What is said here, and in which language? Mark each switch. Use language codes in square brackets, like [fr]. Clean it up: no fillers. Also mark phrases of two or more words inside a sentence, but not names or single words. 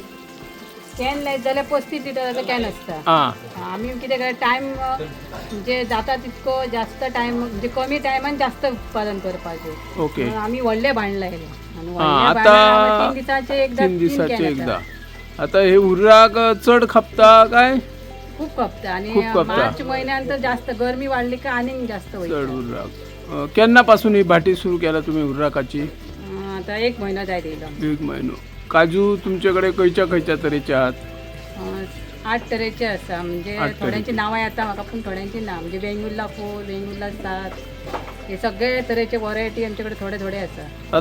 [kok] कॅन लायत जाल्यार 35 लिटराचो कॅन आसता. हां आमी कितें करता टायम म्हणजे जाता तितको जास्त टायम म्हणजे कमी टायमान जास्त उत्पादन करपाचें। ओके म्हणून आमी व्हडले भांड लायले आनी हां व्हडले आतां 3 दिसाचे एकदा 3 दिसाचे कॅन एकदा। येता. आता हे हुर्राक चड खपता काय? खूप खपता आणि खूप खपता. [mr] मार्च महिन्यात तर जास्त गरमी वाढली का आनीक जास्त [kok] चड वयता. हुर्राक केन्ना पासून ही भाटी सुरू केला तुम्ही हुर्राकाची? आता 1 म्हयनो जायत येयलो. 1 म्हयनो। काजू तुमच्याकडे खंयच्या खंयच्या तरेचे आहात? 8 तरेचे आसा म्हणजे 8 तरेचे. थोड्यांची नांवां येता म्हाका पूण थोड्यांची ना म्हणजे वेंगुर्ला 4, वेंगुर्ला 7 हे सगळे तरेचे वरायटी आमचे कडेन थोडे थोडे आसा.